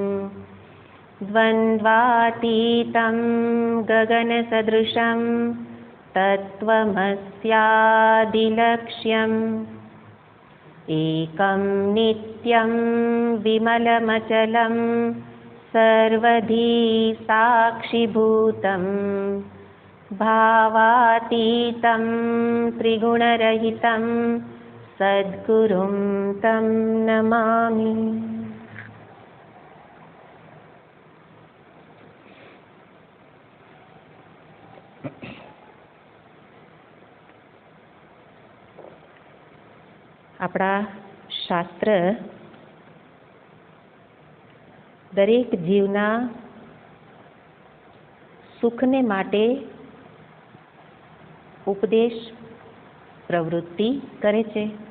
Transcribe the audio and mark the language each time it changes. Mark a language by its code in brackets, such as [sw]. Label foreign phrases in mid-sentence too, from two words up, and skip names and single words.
[sa] द्वन्द्वातीतं गगनसदृशं तत्त्वमस्यादिलक्ष्यम् एकं नित्यं विमलमचलं सर्वधी साक्षिभूतं भावातीतं त्रिगुणरहितं सद्गुरुं तं नमामि। [gu] આપણા શાસ્ત્ર દરેક જીવના સુખને માટે ઉપદેશ પ્રવૃત્તિ કરે છે.